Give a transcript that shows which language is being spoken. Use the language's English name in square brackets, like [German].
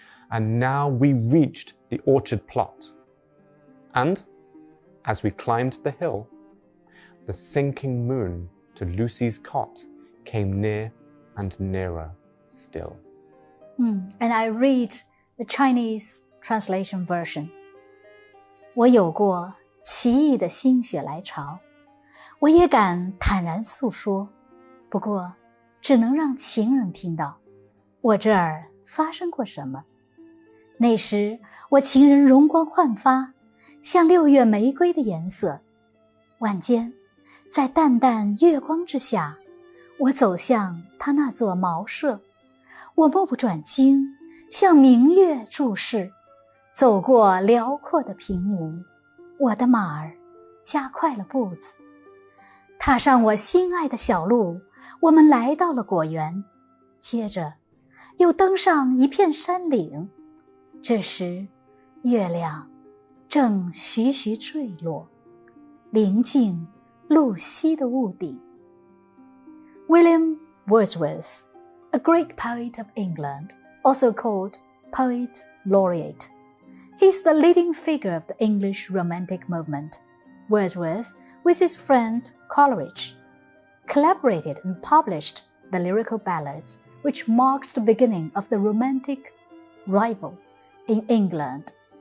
[English] And now we reached the orchard plot, and as we climbed the hill, the sinking moon to Lucy's cot came near and nearer still. And I read the Chinese translation version. [Chinese] 我有过奇异的心血来潮，我也敢坦然诉说，不过只能让情人听到，我这儿发生过什么。那时我情人容光焕发，像6月玫瑰的颜色。晚间，在淡淡月光之下，我走向他那座茅舍，我目不转睛，向明月注视，走过辽阔的平芜，我的马儿加快了步子，踏上我心爱的小路，我们来到了果园，接着又登上一片山岭。这时月亮正徐徐坠落，临近露西的屋顶。 [English] William Wordsworth, a Greek poet of England, also called Poet Laureate. He's the leading figure of the English Romantic movement. Wordsworth, with his friend Coleridge, collaborated and published the lyrical ballads, which marks the beginning of the Romantic revival in England.